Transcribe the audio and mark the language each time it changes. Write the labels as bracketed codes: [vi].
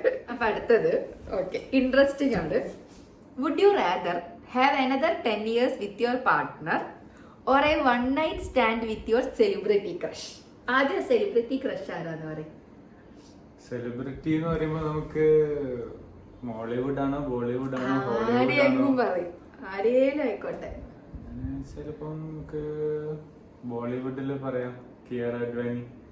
[ml] അപ്പൊ അടുത്തത് okay, interesting ആണ്. [en] Would you rather have another 10 years with your partner or a one night stand with your celebrity crush? [ml] ആദ്യം celebrity crush ആരാന്ന് പറയും? Celebrity എന്ന് പറയുമ്പോ നമുക്ക് മോളിവുഡ് ആണോ ബോളിവുഡ് ആണോ ഹോളിവുഡ് ആരെയെങ്കിലും ആണോ? പറയും, ആരേലും ആയിക്കോട്ടെ. ചിലപ്പോ നമുക്ക് ബോളിവുഡില് പറയാം കിയാറ അഡ്വാനി.